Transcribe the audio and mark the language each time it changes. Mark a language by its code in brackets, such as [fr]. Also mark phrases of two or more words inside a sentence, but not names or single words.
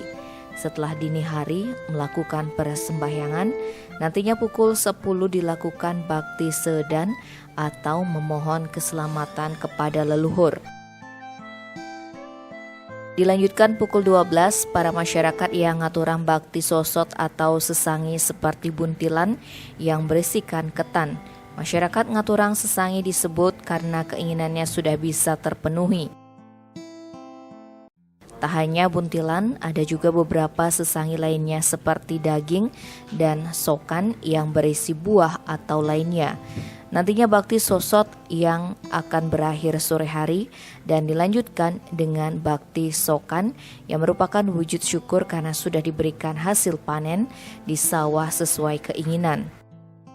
[id] Setelah dini hari melakukan persembahyangan, nantinya pukul 10 dilakukan bakti sedan atau memohon keselamatan kepada leluhur. Dilanjutkan pukul 12, para masyarakat yang ngaturang bakti sosot atau sesangi seperti buntilan yang berisikan ketan. Masyarakat ngaturang sesangi disebut karena keinginannya sudah bisa terpenuhi. Tak hanya buntilan, ada juga beberapa sesangi lainnya seperti daging dan sokan yang berisi buah atau lainnya. Nantinya bakti sosot yang akan berakhir sore hari dan dilanjutkan dengan bakti sokan yang merupakan wujud syukur karena sudah diberikan hasil panen di sawah sesuai keinginan.